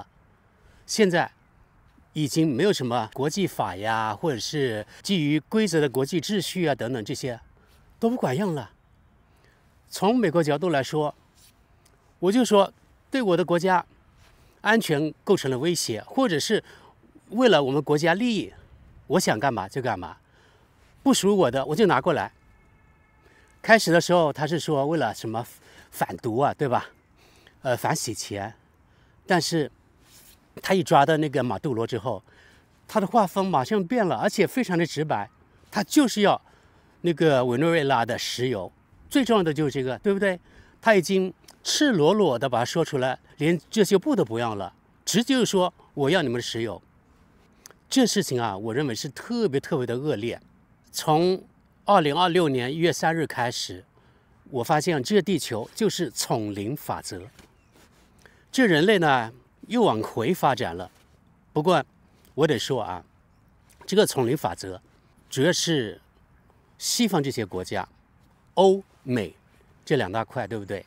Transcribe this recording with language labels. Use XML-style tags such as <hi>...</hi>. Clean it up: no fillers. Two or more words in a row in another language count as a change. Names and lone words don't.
<zh>現在已經沒有什麼國際法呀，或者是基於規則的國際秩序啊等等，這些都不管用了。從美國角度來說，我就說對我的國家安全構成了威脅，或者是為了我們國家利益，我想幹嘛就幹嘛，不屬於我的我就拿過來。開始的時候他是說為了什麼反毒啊，对吧？反洗錢，但是他一抓到那個馬杜羅之後，他的畫風馬上變了，而且非常的直白，他就是要那個委内瑞拉的石油，最重要的就是這個，对不對？他已經赤裸裸的把它說出來，連遮羞布都不要了，直接就說我要你們的石油。這事情啊，我認為是特別的惡劣。從2026年1月3日開始，我發現這個地球就是叢林法則。這人類呢又往回發展了。不過我得說啊，這個叢林法則主要是西方這些國家，歐美這兩大塊，對不對？</zh>